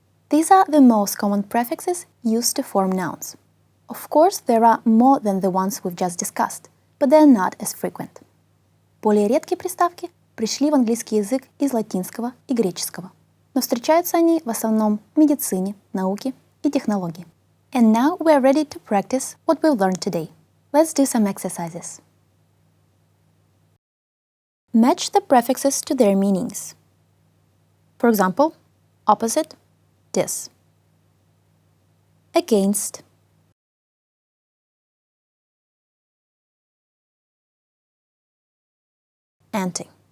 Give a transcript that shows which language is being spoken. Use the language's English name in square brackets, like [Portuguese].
[English] These are the most common prefixes used to form nouns. Of course, there are more than the ones we've just discussed, but they are not as frequent. [Russian] Более редкие приставки пришли в английский язык из латинского и греческого, но встречаются они в основном в медицине, науке и технологии. [English] And now we are ready to practice what we've learned today. Let's do some exercises. Match the prefixes to their meanings. For example, opposite, dis. Against, anti.